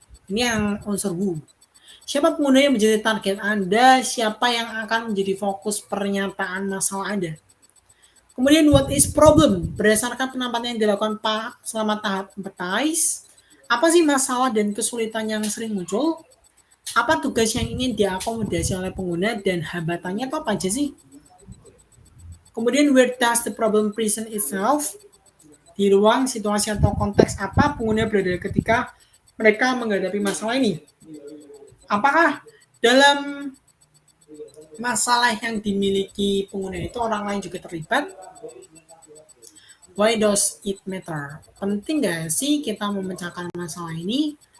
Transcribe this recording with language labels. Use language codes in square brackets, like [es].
[id] Ini yang unsur who. Siapa pengguna yang menjadi target Anda, siapa yang akan menjadi fokus pernyataan masalah Anda. Kemudian [en] what is problem? [id] Berdasarkan penampilan yang dilakukan selama tahap empathize, apa sih masalah dan kesulitan yang sering muncul? Apa tugas yang ingin diakomodasi oleh pengguna dan hambatannya itu apa aja sih? Kemudian [en] where does the problem present itself? [id] Di ruang, situasi atau konteks apa pengguna berada ketika mereka menghadapi masalah ini? Apakah dalam masalah yang dimiliki pengguna itu orang lain juga terlibat? [en] Why does it matter? [id] Penting nggak sih kita memecahkan masalah ini?